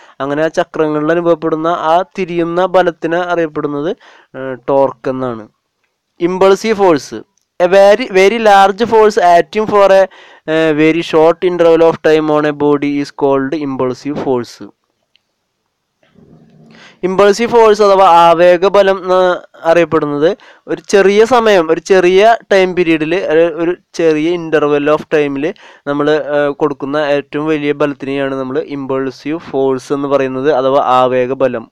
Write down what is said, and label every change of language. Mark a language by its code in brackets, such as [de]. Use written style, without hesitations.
[ml] അങ്ങനെ ആ ചക്രങ്ങളിൽ അനുഭവപ്പെടുന്ന ആ തിരിയുന്ന ബലത്തിന് അറിയപ്പെടുന്നത് ടോർക്ക് എന്നാണ്. [en] Impulsive force. A very large force acting for a very short interval of time on a body is called impulsive force. [ml] Impulsive force അഥവാ ആവേഗബലം എന്ന് അറിയപ്പെടുന്നത് ഒരു ചെറിയ ടൈം പീരീഡിൽ, ഒരു ചെറിയ ഇൻ്റർവെൽ ഓഫ് ടൈമിൽ നമ്മൾ കൊടുക്കുന്ന ഏറ്റവും വലിയ ബലത്തിനെയാണ് നമ്മൾ ഇമ്പൾസീവ് ഫോഴ്സ് എന്ന് പറയുന്നത്, അഥവാ ആവേഗബലം.